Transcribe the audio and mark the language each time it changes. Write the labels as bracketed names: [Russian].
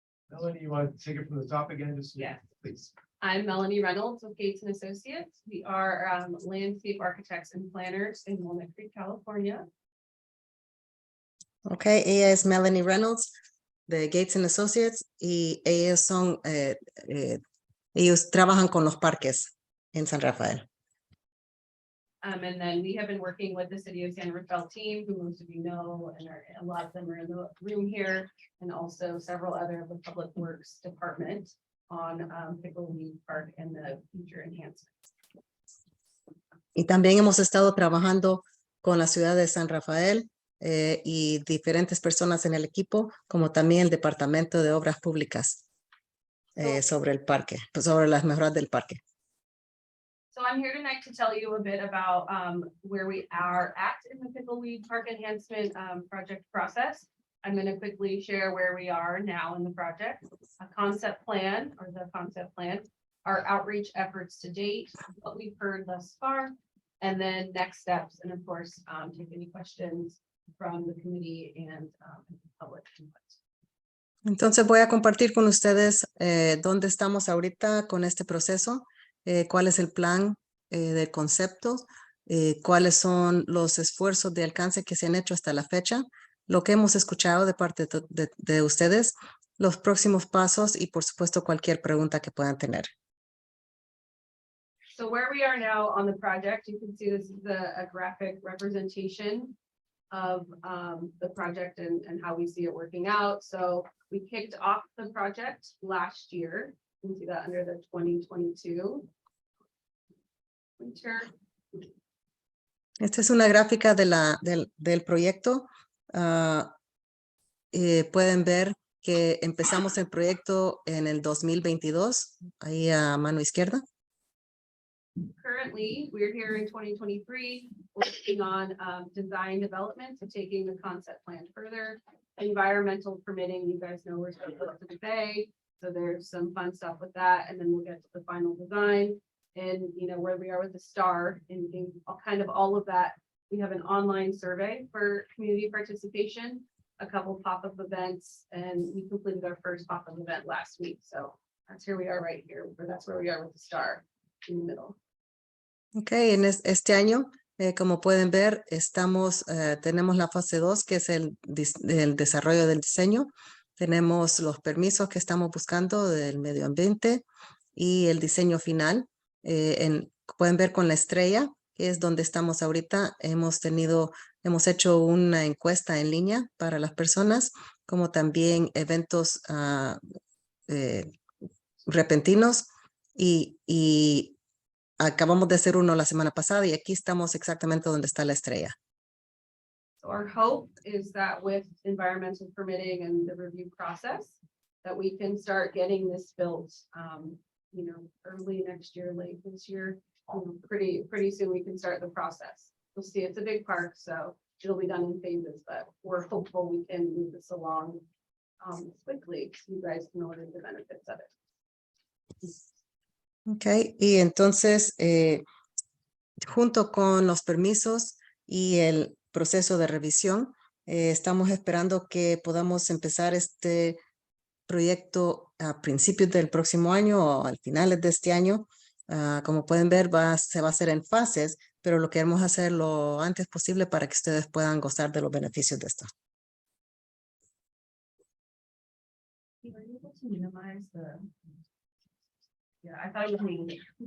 [English] Melanie, you want to take it from the top again? Just Yes. please. I'm Melanie Reynolds with Gates and Associates. We are landscape architects and planners in Walnut Creek, California. [Spanish] Okay, ella es Melanie Reynolds de Gates and Associates y ellos son, ellos trabajan con los parques en San Rafael. [English] And then we have been working with the City of San Rafael team, who most of you know, and a lot of them are in the room here, and also several other of the Public Works Department on Pickleweed Park and the future enhancements. [Spanish] Y también hemos estado trabajando con la ciudad de San Rafael y diferentes personas en el equipo, como también el Departamento de Obras Públicas sobre el parque, sobre las mejoras del parque. [English] So I'm here tonight to tell you a bit about where we are at in the Pickleweed Park enhancement project process. I'm going to quickly share where we are now in the project, a concept plan or the concept plan, our outreach efforts to date, what we've heard thus far, and then next steps, and of course, take any questions from the committee and public input. [Spanish] Entonces voy a compartir con ustedes dónde estamos ahorita con este proceso, cuál es el plan del concepto, cuáles son los esfuerzos de alcance que se han hecho hasta la fecha, lo que hemos escuchado de parte de ustedes, los próximos pasos y por supuesto cualquier pregunta que puedan tener. [English] So where we are now on the project, you can see this is a graphic representation of the project and how we see it working out. So we kicked off the project last year. You can see that under the 2022 winter. [Spanish] Esta es una gráfica de del proyecto. Pueden ver que empezamos el proyecto en el 2022, ahí a mano izquierda. [English] Currently, we're here in 2023, working on design development, so taking the concept plan further. Environmental permitting, you guys know we're supposed to the bay, so there's some fun stuff with that, and then we'll get to the final design. And you know where we are with the star and kind of all of that. We have an online survey for community participation, a couple pop-up events, and we completed our first pop-up event last week. So that's here we are right here, or that's where we are with the star in the middle. [Spanish] Ok, en este año, como pueden ver, tenemos la fase 2, que es el desarrollo del diseño. Tenemos los permisos que estamos buscando del medio ambiente y el diseño final. Pueden ver con la estrella, que es donde estamos ahorita. Hemos hecho una encuesta en línea para las personas, como también eventos repentinos y acabamos de hacer uno la semana pasada y aquí estamos exactamente donde está la estrella. [English] So our hope is that with environmental permitting and the review process, that we can start getting this built, you know, early next year, late this year, pretty soon we can start the process. We'll see, it's a big park, so it'll be done in phases, but we're hopeful we can move this along quickly, so you guys can order the benefits of it. [Spanish] Ok, y entonces, junto con los permisos y el proceso de revisión, estamos esperando que podamos empezar este proyecto a principios del próximo año o al finales de este año. Como pueden ver, se va a hacer en fases, pero lo queremos hacer lo antes posible para que ustedes puedan gozar de los beneficios de esto. [English] Are you able to minimize the? Yeah, I thought it was me.